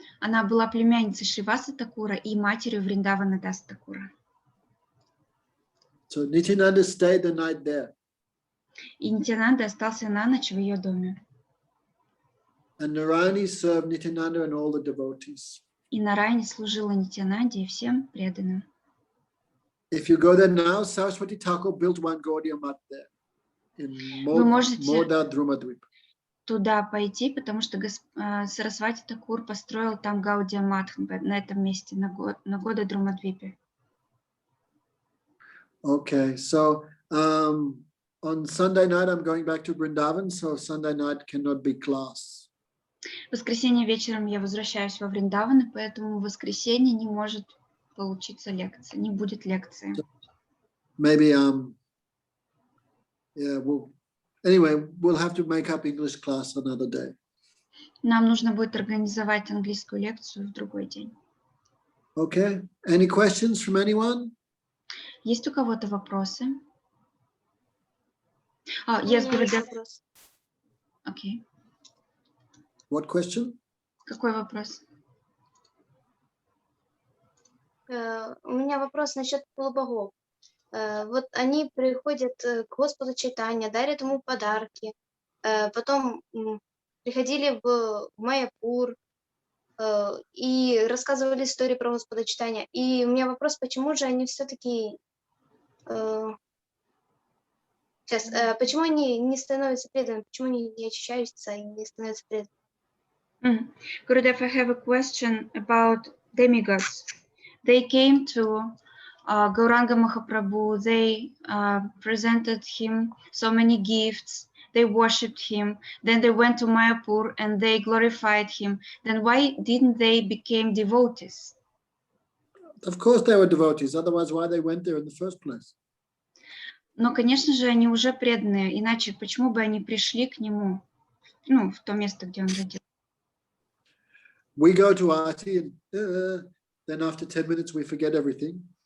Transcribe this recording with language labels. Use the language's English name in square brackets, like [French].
[Russian] Она была племянницей Шриваса Такура и матерью Вриндавана Дас Такура. [English] So Nityananda stayed the night there. [Russian] И Нитянанда остался на ночь в ее доме. [English] And Narayani served Nityananda and all the devotees. [Russian] И Нараяни служила Нитянанде и всем преданным. [English] If you go there now, Saraswati Thakur built one Gaudiya Math there in Modadrumadvip. [Russian] Туда пойти, потому что Сарасвати Такур построил там Гаудия Матх на этом месте, на Модадрумадвипе. [English] Okay, so on Sunday night I'm going back to Vrindavan, so Sunday night cannot be class. [Russian] В воскресенье вечером я возвращаюсь во Вриндаван, и поэтому в воскресенье не может получиться лекция, не будет лекции. [English] Maybe we'll have to make up English class another day. [Russian] Нам нужно будет организовать английскую лекцию в другой день. [English] Okay, any questions from anyone? [Russian] Есть у кого-то вопросы? [English] Yes, Gurudev. Okay. What question? [Russian] Какой вопрос? У меня вопрос насчет полубогов. Вот они приходят к Господу Чайтанья, дарят ему подарки, потом приходили в Майяпур и рассказывали истории про Господа Чайтанья. И у меня вопрос, почему же они все-таки... почему они не становятся преданными? Почему они не очищаются и не становятся преданными? [English] Gurudev, I have a question about demigods. They came to Gauranga Mahaprabhu, they presented him so many gifts, they worshipped him, then they went to Mayapur and they glorified him. Then why didn't they become devotees? Of course they were devotees, otherwise why they went there in the first place? [Russian] Но, конечно же, они уже преданные, иначе почему бы они пришли к нему, в то место, где он родился? [English] We go to Aarti and then after 10 minutes we forget everything.